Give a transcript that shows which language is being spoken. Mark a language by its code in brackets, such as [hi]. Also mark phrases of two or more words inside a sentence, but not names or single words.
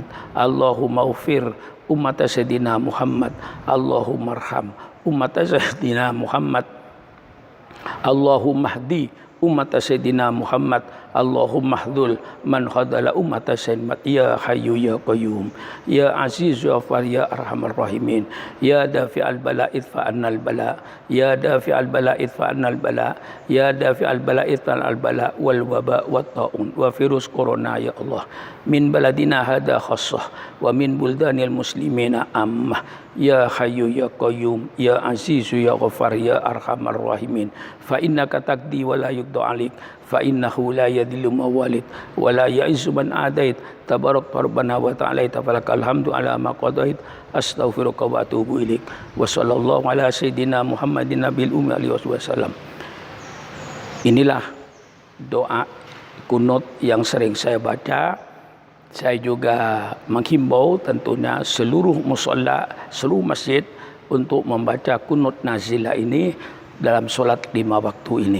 [ar] اللهم اغفر أمة سيدنا محمد. اللهم ارحم أمة سيدنا محمد. اللهم اهد أمة سيدنا محمد. اللهم اخذل من خذل أمة سيدنا. يا حي يا قيوم، يا عزيز يا غفار يا أرحم الراحمين، يا دافع البلاء ادفع عنا البلاء، يا دافع البلاء ادفع عنا البلاء، يا دافع البلاء ادفع عنا البلاء والوباء والطاعون و [id] virus corona [ar] يا الله من بلدنا هذا خاصة ومن بلدان المسلمين عامة. يا حي يا قيوم، يا عزيز يا غفار يا أرحم الراحمين، فإنك تقضي ولا يقضى عليك، فإنه لا يذل من واليت ولا يعز من عاديت، تباركت ربنا وتعاليت، فلك الحمد على ما قضيت، أستغفرك وأتوب إليك. وصلى الله على سيدنا محمد النبي الأمي وآله وسلم. [id] Inilah doa kunut yang sering saya baca. Saya juga menghimbau tentunya seluruh musalla, seluruh masjid untuk membaca kunut nazilah ini dalam solat 5 waktu ini.